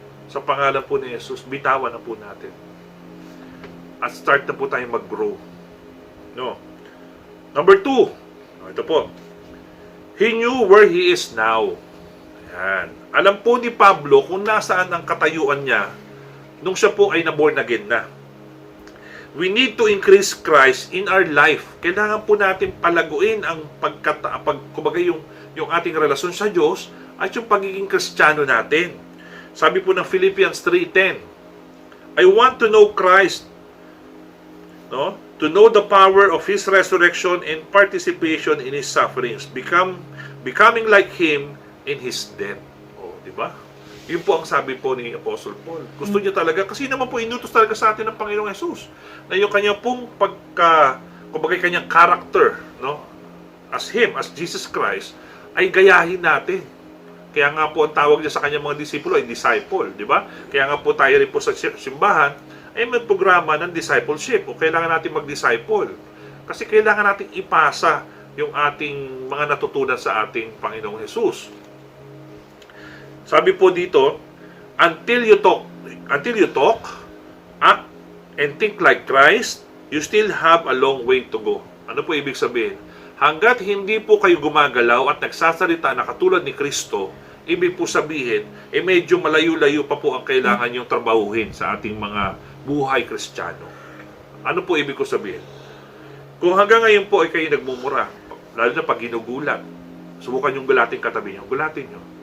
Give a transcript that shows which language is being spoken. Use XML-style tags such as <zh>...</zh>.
<tl>sa pangalan po ni Jesus, bitawan na po natin. At start na po tayong mag-grow. No.</tl> <en>Number 2,</en> <tl>ito po.</tl> <en>He knew where he is now. Ayan.</en> <tl>Alam po ni Pablo kung nasaan ang katayuan niya nung siya po ay na-born again na.</tl> <en>We need to increase Christ in our life.</en> <tl>Kailangan po natin palaguin ang kumbaga yung ating relasyon sa Diyos at yung pagiging Kristiyano natin. Sabi po ng</tl> <en>Philippians 3:10, I want to know Christ, no? To know the power of His resurrection and participation in His sufferings, becoming like Him in His death.</en> <tl>Oh, di ba? Yun po ang sabi po ni Apostle Paul. Gusto niya talaga, kasi naman po inutos talaga sa atin ng Panginoong Jesus, na yung kanya pong kumbaga kanyang character, no?</tl> <en>As Him, as Jesus Christ,</en> <tl>ay gayahin natin. Kaya nga po ang tawag niya sa kanyang mga disipulo ay disciple, di ba? Kaya nga po tayo rin po sa simbahan ay may programa ng discipleship o kailangan natin mag-disciple. Kasi kailangan natin ipasa yung ating mga natutunan sa ating Panginoong Jesus. Sabi po dito,</tl> <en>until you talk, act, and think like Christ, you still have a long way to go.</en> <tl>Ano po ibig sabihin? Hanggat hindi po kayo gumagalaw at nagsasalita na katulad ni Kristo, ibig po sabihin, medyo malayo-layo pa po ang kailangan yung trabahuhin sa ating mga buhay Kristiyano. Ano po ibig ko sabihin? Kung hanggang ngayon po ay kayo nagmumura, lalo na pag ginugulat, subukan yung gulatin katabi nyo, gulatin nyo.</tl>